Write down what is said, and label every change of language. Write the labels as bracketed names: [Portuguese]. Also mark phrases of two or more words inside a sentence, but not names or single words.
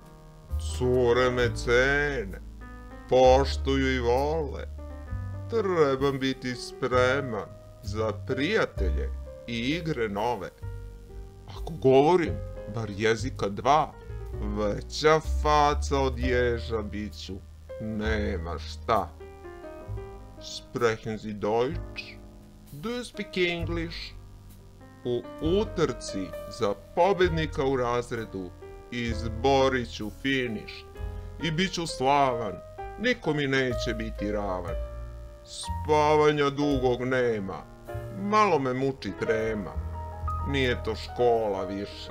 [Serbian] Cure me cene, poštuju i vole, trebam biti spreman za prijatelje i igre nove. Ako govorim bar jezika 2, veća faca od ježa biću, nema šta. [German] Sprechen Sie Deutsch? [English] Do you speak English? [Serbian] U utrci za pobednika u razredu izborit ću finiš i bit ću slavan, niko mi neće biti ravan. Spavanja dugog nema, malo me muči trema, nije to škola više.